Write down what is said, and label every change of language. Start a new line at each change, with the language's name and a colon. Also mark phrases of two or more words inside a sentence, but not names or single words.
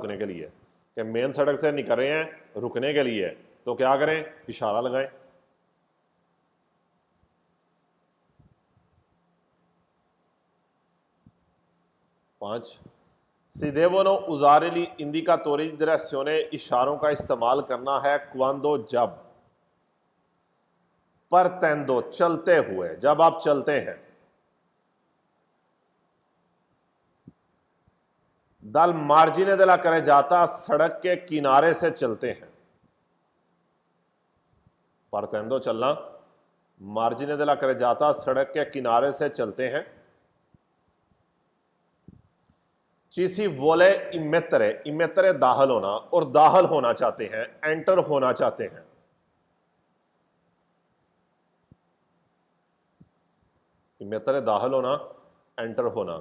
Hindi: रुकने के लिए, कि मेन सड़क से निकल रहे हैं रुकने के लिए, तो क्या करें? इशारा लगाएं। 5,
Italian: si devono usare gli indicatori di direzione,
Hindi: इशारों का इस्तेमाल करना है quando, जब, partendo, चलते हुए, जब आप चलते हैं,
Italian: dal margine della carreggiata,
Hindi: सड़क के किनारे से चलते हैं। partendo चलना,
Italian: margine della carreggiata,
Hindi: सड़क के किनारे से चलते हैं।
Italian: ci si vuole immettere,
Hindi: इमेतरे दाखिल होना, और दाखिल होना चाहते हैं, एंटर होना चाहते हैं। इमेतरे दाखिल होना, एंटर होना।